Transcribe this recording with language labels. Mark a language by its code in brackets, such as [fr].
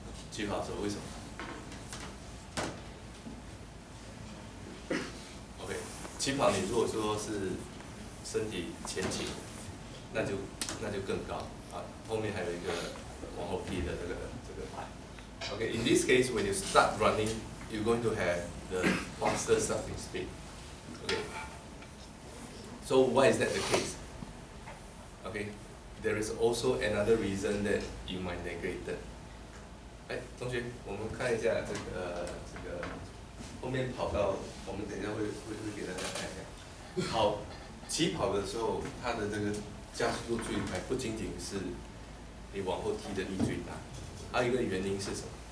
[zh] 起跑的时候为什么 ？OK， 起跑你如果说是身体前倾，那就更高啊，后面还有一个往后踢的这个板。 [en] Okay, in this case, when you start running, you're going to have the faster starting speed. Okay. So why is that the case? Okay, there is also another reason that you might neglect it. [zh] 哎，同学，我们看一下这个后面跑道，我们等一下会给大家看一下。好，起跑的时候，它的这个加速度最快，不仅仅是你往后踢的力最大，还有一个原因是什么？